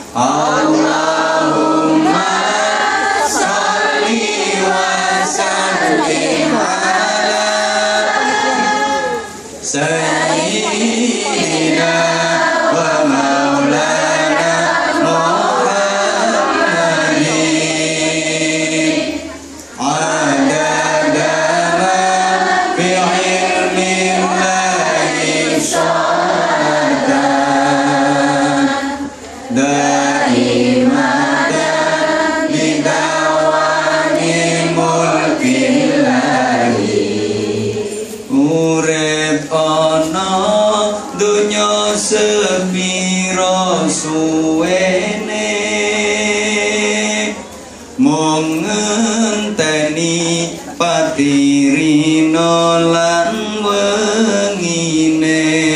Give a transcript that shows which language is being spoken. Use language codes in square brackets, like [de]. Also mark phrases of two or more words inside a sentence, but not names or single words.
[ar] اللهم صل وسلم على سيدنا ومولانا محمد عدد ما في علم الله شهادة دائمة بدوام ملك الله [jv] urip ana dunya sepiro suwene mung ngenteni patirina lan wengine